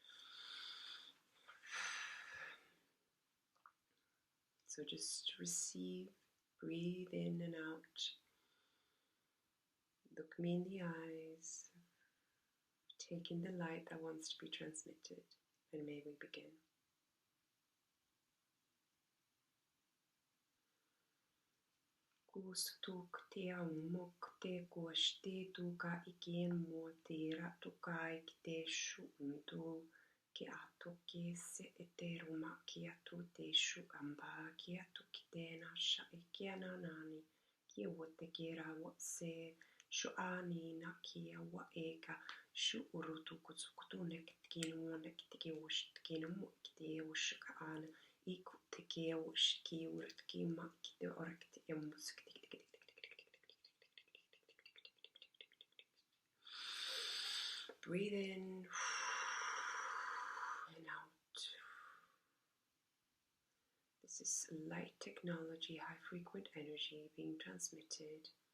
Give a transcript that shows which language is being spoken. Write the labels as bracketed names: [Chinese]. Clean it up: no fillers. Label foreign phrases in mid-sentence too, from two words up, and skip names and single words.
[English] So just receive, breathe in and out, look me in the eyes, take in the light that wants to be transmitted, and may we begin. Kustuk te aumok te kuashte tuka ikien mo te ratukai ki te shuuntu ki atu ki se eteruma ki atu te shuamba ki atu ki te nasha ki ananani ki wote ki rawa se shuani na ki awa eka shu urutu kutsukutu nekitkin mo nekitki wushitkin mo ki wushka ana iku te ki wushki urtki ma ki te orkti emusk. Breathe in and out. This is light technology, high frequent energy being transmitted.